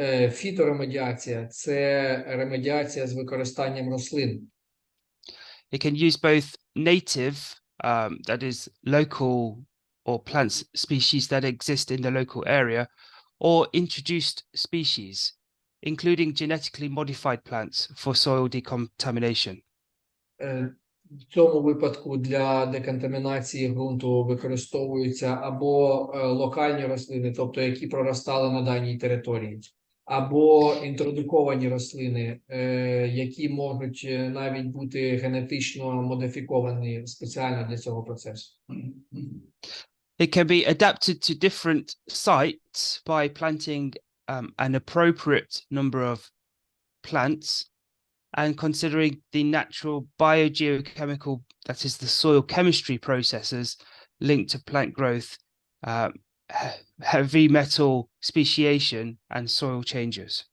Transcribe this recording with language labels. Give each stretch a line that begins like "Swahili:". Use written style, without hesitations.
Ukrainian: Фіторемедіація – це ремедіація з використанням рослин.
English: It can use both native, that is local, or plant species that exist in the local area, or introduced species, including genetically modified plants for soil decontamination.
Ukrainian: В цьому випадку для деконтамінації ґрунту використовуються або локальні рослини, тобто які проростали на даній території, або інтродуковані рослини, які можуть навіть бути генетично модифіковані спеціально для цього процесу.
English: It can be adapted to different sites by planting an appropriate number of plants and considering the natural biogeochemical, that is the soil chemistry processes linked to plant growth, heavy metal speciation and soil changes.